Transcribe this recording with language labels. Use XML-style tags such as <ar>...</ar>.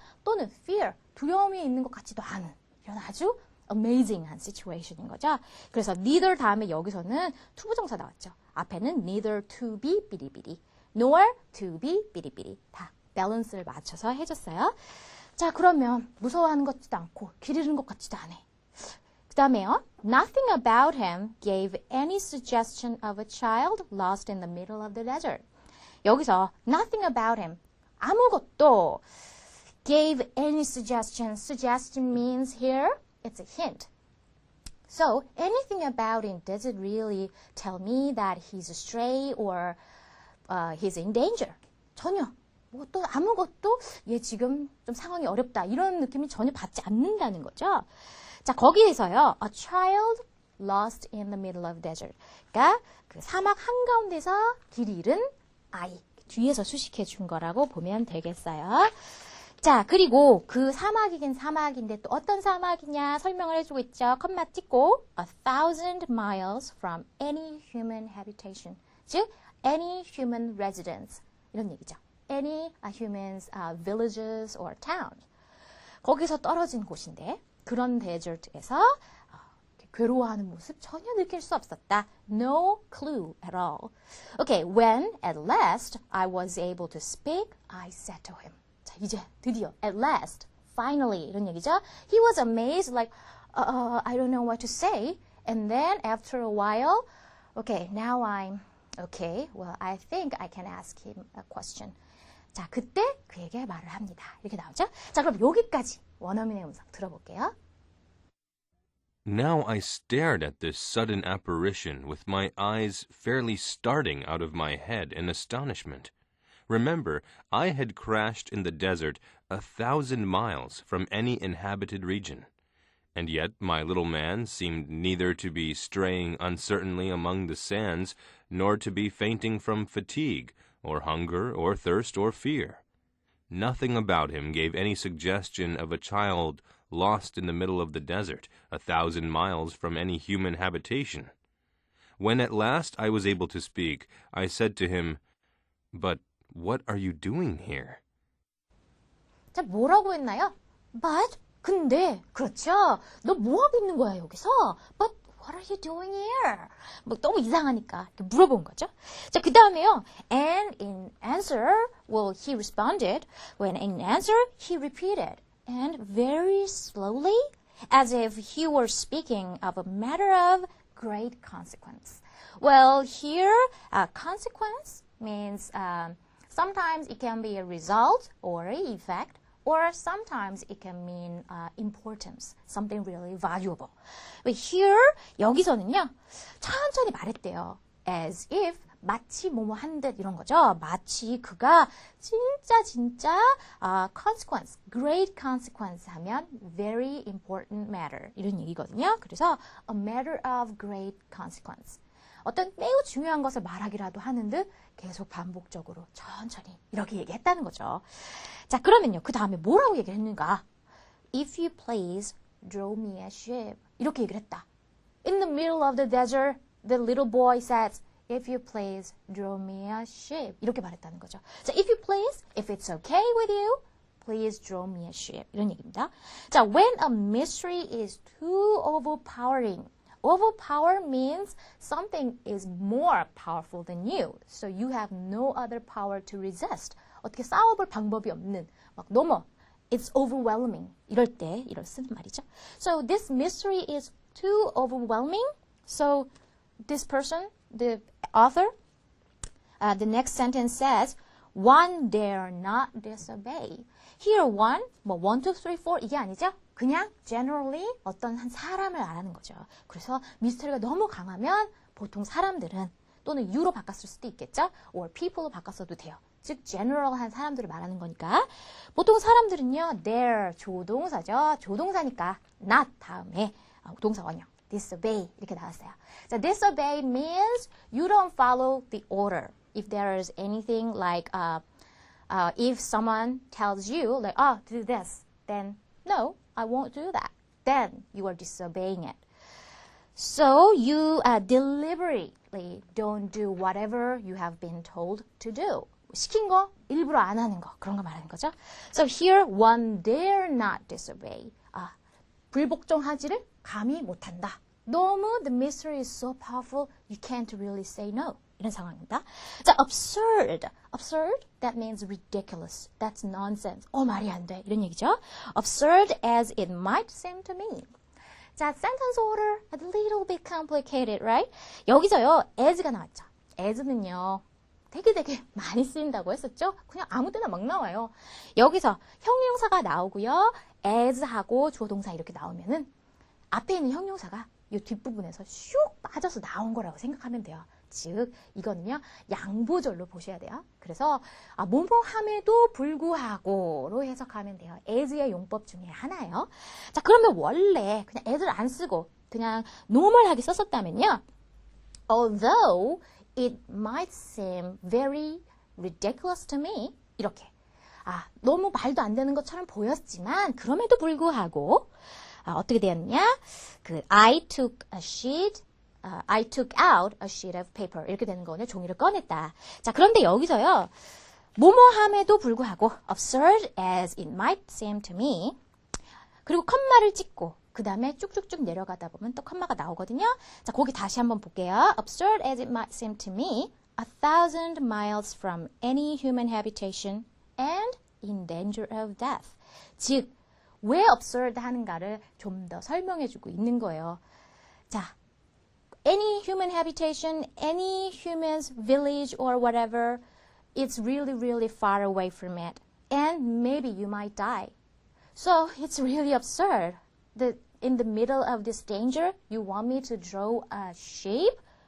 <ko>또는 fear, 두려움이 있는 것 같지도 않은 이런 아주 amazing한 situation인 거죠. 그래서 neither 다음에 여기서는 투부정사 나왔죠. 앞에는</ko> <en>neither to be</en> <ko>비리비리,</ko> <en>nor to be</en> <ko>비리비리 다 밸런스를 맞춰서 해줬어요. 자, 그러면 무서워하는 것 같지도 않고 길 잃은 것 같지도 않아. 그 다음에요.</ko> <en>Nothing about him gave any suggestion of a child lost in the middle of the desert.</en> <ko>여기서</ko> <en>nothing about him</en> <ko>아무것도</ko> <en>gave any suggestion. Suggestion means here, it's a hint. So, anything about him doesn't really tell me that he's astray or he's in danger.</en> <ko>전혀. 뭐 또 아무것도 얘 지금 좀 상황이 어렵다. 이런 느낌이 전혀 받지 않는다는 거죠. 자, 거기에서요.</ko> <en>A child lost in the middle of desert.</en> <ko>그러니까 그 사막 한가운데서 길 잃은 아이. 뒤에서 수식해 준 거라고 보면 되겠어요. 자, 그리고 그 사막이긴 사막인데 또 어떤 사막이냐 설명을 해주고 있죠. 컴마 찍고</ko> <en>1,000 miles from any human habitation.</en> <ko>즉,</ko> <en>any human residence.</en> <ko>이런 얘기죠.</ko> <en>any humans villages or towns.</en> <ko>거기서 떨어진 곳인데 그런 데저트에서 괴로워하는 모습 전혀 느낄 수 없었다.</ko> <en>No clue at all. Okay, when at last I was able to speak, I said to him.</en> <ko>자, 이제 드디어</ko> <en>at last, finally</en> <ko>이런 얘기죠.</ko> <en>He was amazed, like, I don't know what to say. And then after a while, okay, now I'm okay. Well, I think I can ask him a question.</en> <ko>자, 그때 그에게 말을 합니다. 이렇게 나오죠. 자, 그럼 여기까지 원어민의 음성 들어볼게요.</ko> <en>Now I stared at this sudden apparition with my eyes fairly starting out of my head in astonishment. Remember, I had crashed in the desert 1,000 miles from any inhabited region. And yet my little man seemed neither to be straying uncertainly among the sands, nor to be fainting from fatigue, or hunger, or thirst, or fear. Nothing about him gave any suggestion of a child lost in the middle of the desert, 1,000 miles from any human habitation. When at last I was able to speak, I said to him, "But what are you doing here?</en> <ko>자, 뭐라고 했나요? But, 근데, 그렇죠. 너 뭐 하고 있는 거야, 여기서?</ko> <en>But, what are you doing here?</en> <ko>뭐 너무 이상하니까 이렇게 물어본 거죠. 자, 그 다음에요.</ko> <en>And in answer, well, he responded. When in answer, he repeated. And very slowly, as if he were speaking of a matter of great consequence. Well, here, consequence means sometimes it can be a result or an effect, or sometimes it can mean importance, something really valuable. But here,</en> <ko>여기서는요, 천천히 말했대요. As if, 마치 뭐뭐 한 듯 이런 거죠. 마치 그가 진짜 consequence,</ko> <en>great consequence</en> <ko>하면</ko> <en>very important matter</en> <ko>이런 얘기거든요. 그래서</ko> <en>a matter of great consequence.</en> <ko>어떤 매우 중요한 것을 말하기라도 하는 듯 계속 반복적으로 천천히 이렇게 얘기했다는 거죠. 자, 그러면요. 그 다음에 뭐라고 얘기를 했는가?</ko> <en>If you please, draw me a ship.</en> <ko>이렇게 얘기를 했다.</ko> <en>In the middle of the desert, the little boy says, If you please, draw me a ship.</en> <ko>이렇게 말했다는 거죠.</ko> <en>자, if you please, if it's okay with you, please draw me a ship.</en> <ko>이런 얘기입니다.</ko> <en>자, when a mystery is too overpowering. Overpower means something is more powerful than you. So you have no other power to resist.</en> <ko>어떻게 싸워볼 방법이 없는, 막 너무,</ko> <en>it's overwhelming.</en> <ko>이럴 때, 이럴 쓰는 말이죠.</ko> <en>So this mystery is too overwhelming. So this person, the author, the next sentence says, one dare not disobey. Here one,</en> <ko>뭐 1, 2, 3, 4 이게 아니죠? 그냥 generally 어떤 한 사람을 말하는 거죠. 그래서 미스터리가 너무 강하면 보통 사람들은 또는 you로 바꿨을 수도 있겠죠? or people로 바꿨어도 돼요. 즉 general한 사람들을 말하는 거니까 보통 사람들은요 dare 조동사죠. 조동사니까 not 다음에 동사 원형 disobey 이렇게 나왔어요.</ko> <en>자, disobey means you don't follow the order. If there is anything like if someone tells you like do this, then no, I won't do that. Then you are disobeying it. So you deliberately don't do whatever you have been told to do.</en> <ko>시킨 거 일부러 안 하는 거 그런 거 말하는 거죠.</ko> <en>So here one dare not disobey.</en> <ko>불복종하지를 감히 못한다. 너무</ko> <en>the mystery is so powerful you can't really say no.</en> <ko>이런 상황입니다. 자, absurd.</ko> <en>Absurd, that means ridiculous. That's nonsense.</en> <ko>말이 안 돼. 이런 얘기죠.</ko> <en>Absurd as it might seem to me. 자, sentence order, a little bit complicated, right?</en> <ko>여기서요, as가 나왔죠. as는요, 되게 많이 쓰인다고 했었죠? 그냥 아무 때나 막 나와요. 여기서 형용사가 나오고요, as하고 주어동사 이렇게 나오면은 앞에 있는 형용사가 이 뒷부분에서 슉 빠져서 나온 거라고 생각하면 돼요. 즉 이거는요 양보절로 보셔야 돼요. 그래서 뭐뭐함에도 불구하고로 해석하면 돼요. as의 용법 중에 하나예요. 자, 그러면 원래 그냥 as를 안 쓰고 그냥 normal하게 썼었다면요.</ko> <en>Although it might seem very ridiculous to me</en> <ko>이렇게 너무 말도 안 되는 것처럼 보였지만 그럼에도 불구하고 어떻게 되었냐?</ko> <en>I took out a sheet of paper.</en> <ko>이렇게 되는 거거든요. 종이를 꺼냈다. 자, 그런데 여기서요. 뭐뭐함에도 불구하고</ko> <en>absurd as it might seem to me.</en> <ko>그리고 컴마를 찍고 그 다음에 쭉쭉쭉 내려가다 보면 또 컴마가 나오거든요. 자, 거기 다시 한번 볼게요.</ko> <en>Absurd as it might seem to me, 1,000 miles from any human habitation and in danger of death.</en> <ko>즉, 왜 absurd 하는가를 좀 더 설명해주고 있는 거예요.</ko> <en>자, any human habitation, any human's village or whatever, it's really far away from it. And maybe you might die. So it's really absurd that in the middle of this danger, you want me to draw a shape?</en>